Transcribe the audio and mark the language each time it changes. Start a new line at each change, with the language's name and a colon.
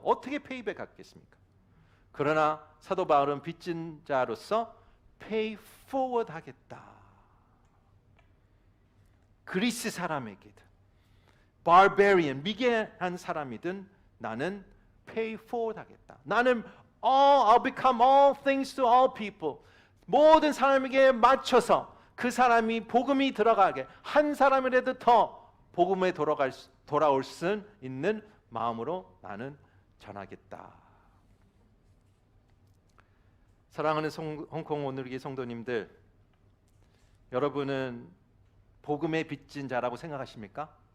Korean: 어떻게 payback 하겠습니까? 그러나 사도 바울은 빚진 자로서 pay forward 하겠다. 그리스 사람에게든 barbarian, 미개한 사람이든 나는 pay forward 하겠다. 나는
English: I'll become all things to all people.
Korean: 모든 사람에게 맞춰서 그 사람이 복음이 들어가게 한 사람이라도 더 복음에 돌아올 수 있는 마음으로 나는 전하겠다. 사랑하는 홍콩 오늘기 성도님들, 여러분은 복음에 빚진 자라고 생각하십니까?